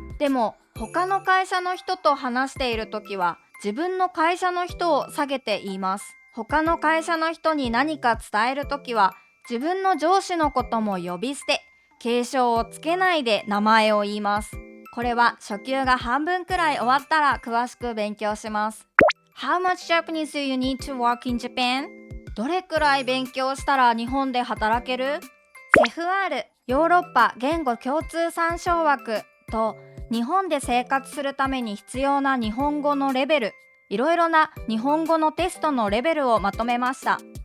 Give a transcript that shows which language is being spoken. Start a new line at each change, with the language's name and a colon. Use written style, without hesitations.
Japanese: でも他の会社の人と話しているときは自分の会社の人を下げて言います。他の会社の人に何か伝えるときは自分の上司のことも呼び捨て、敬称をつけないで名前を言います。これは初級が半分くらい終わったら詳しく勉強します。
English: How much Japanese do you need to work in Japan?
Japanese: どれくらい勉強したら日本で働ける？CEFR ヨーロッパ言語共通参照枠と日本で生活するために必要な日本語のレベル、いろいろな日本語のテストのレベルをまとめました。